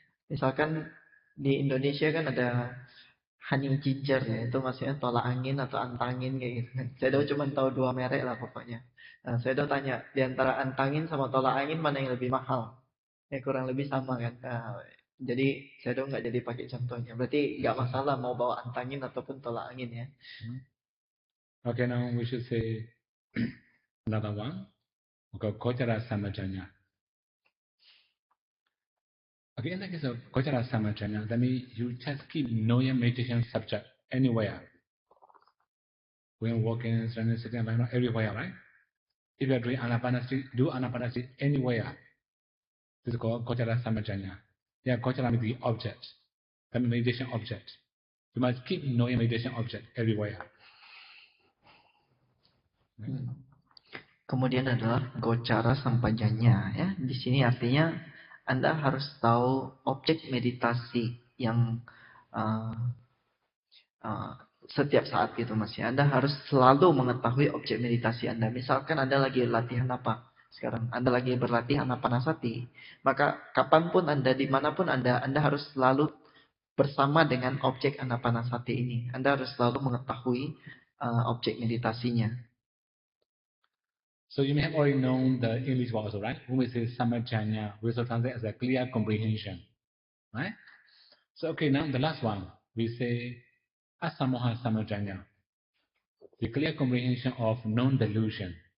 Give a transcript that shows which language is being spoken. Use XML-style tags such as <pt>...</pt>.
<id>Misalkan di Indonesia kan ada honey ginger ya, itu maksudnya tolak angin atau antangin kayak gitu. Saya cuma tahu dua merek lah pokoknya. Nah, saya tanya di antara antangin sama tolak angin mana yang lebih mahal? Ya kurang lebih sama kan. Nah, jadi saya nggak jadi pakai contohnya. Berarti nggak masalah mau bawa antangin ataupun tolak angin ya.</id> <en>Okay, now we should say another one. Okay, Kochara Samajanya. Okay, in the case of Kochara Samajanya, that means you just keep knowing meditation subject anywhere. When walking, standing, sitting, lying, everywhere, right? If you are doing Anapanasati, do Anapanasati anywhere. This is called Kochara Samajanya. Yeah, Kochara means the object. That means meditation object. You must keep knowing meditation object everywhere.</en> <id>Kemudian adalah gocara sampajanya ya. Di sini artinya Anda harus tahu objek meditasi yang setiap saat gitu Mas ya. Anda harus selalu mengetahui objek meditasi Anda. Misalkan Anda lagi latihan apa? Sekarang Anda lagi berlatih anapanasati. Maka kapanpun Anda, dimanapun Anda harus selalu bersama dengan objek anapanasati ini. Anda harus selalu mengetahui objek meditasinya.</id> <en>So you may have already known the English word also, right? When we say samajanya, we also translate as a clear comprehension, right? So okay, now the last one, we say asamoha samajanya, the clear comprehension of non-delusion.</en>